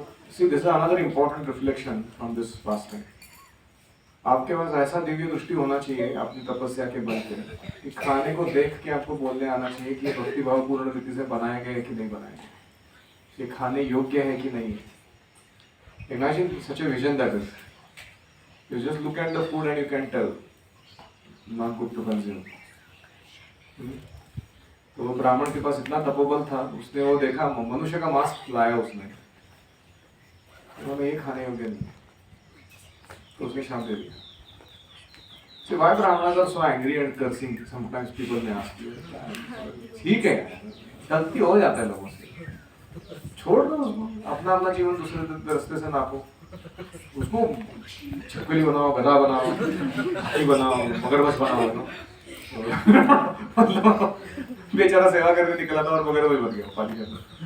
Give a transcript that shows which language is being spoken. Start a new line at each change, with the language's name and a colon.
English: See, this is another important reflection from this fasting.
Hindi: आपके पास ऐसा दिव्य दृष्टि होना चाहिए अपनी तपस्या के बल पे कि खाने को देख के आपको बोलने आना चाहिए कि ये भक्ति भाव पूर्ण रीति से बनाया गया है कि नहीं बनाया गया, ये खाने योग्य है कि नहीं है।
English: Imagine such a vision that is. You just look at the food and you can tell not good to consume.
Hindi: तो वो ब्राह्मण के पास इतना तपोबल था, उसने वो देखा, मनुष्य का मांस लाया उसने, उन्होंने ये खाने योग्य नहीं है, तो उसने शाप दे दिया.
English: So why Brahmanas are so angry and cursing? Sometimes people may ask you.
Hindi: ठीक है, गलती हो जाता है लोगों से. छोड़ दो उसको, अपना अपना जीवन दूसरे रास्ते से नापो. उसको छपकली बनाओ, गधा बनाओ, हाथी बनाओ, मगरमच्छ बनाओ. मतलब बेचारा सेवा करने निकला था और मगरमच्छ बन गया पानी के अंदर.